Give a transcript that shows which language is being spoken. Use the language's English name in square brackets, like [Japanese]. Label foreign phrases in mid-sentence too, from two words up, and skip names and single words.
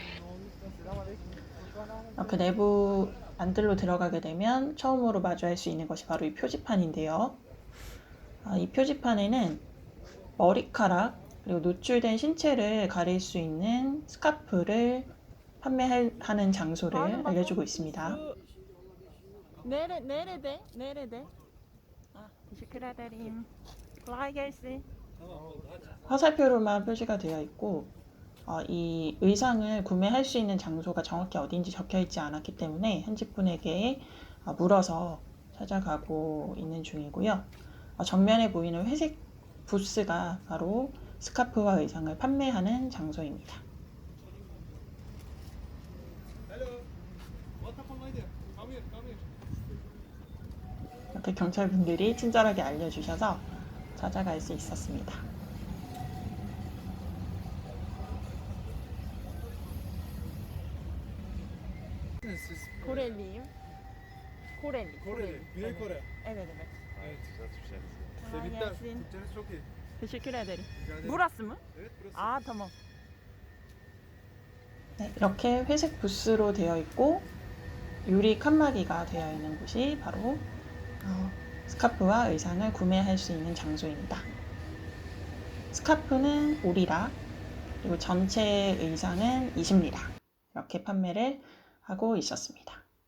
[Korean] 그 내부 안들로 들어가게 되면 처음으로 마주할 수 있는 것이 바로 이 표지판인데요. 이 표지판에는 머리카락 그리고 노출된 신체를 가릴 수 있는 스카프를 판매하는 장소를 알려주고 있습니다. [Turkish] Nerede? teşekkür ederim. [Korean] 화살표로만 표시가 되어 있고 이 의상을 구매할 수 있는 장소가 정확히 어딘지 적혀 있지 않았기 때문에 현지분에게 물어서 찾아가고 있는 중이고요. 정면에 보이는 회색 부스가 바로 스카프와 의상을 판매하는 장소입니다. 이렇게 경찰분들이 친절하게 알려주셔서 찾아갈 수 있었습니다. [Turkish] Koreliyim. Koreli. Güney Kore. Evet. Evet, güzel Türkçeniz. Kolay Tebrikler. gelsin. Türkçeniz çok iyi. Teşekkür ederim. Rica ederim. Burası mı? Evet, burası. 아, tamam. [Korean] 네, 이렇게 회색 부스로 되어 있고 유리 칸막이가 되어 있는 곳이 바로 스카프와 의상을 구매할 수 있는 장소입니다. 스카프는 5리라 그리고 전체 의상은 20리라 이렇게 판매를 하고 있었습니다.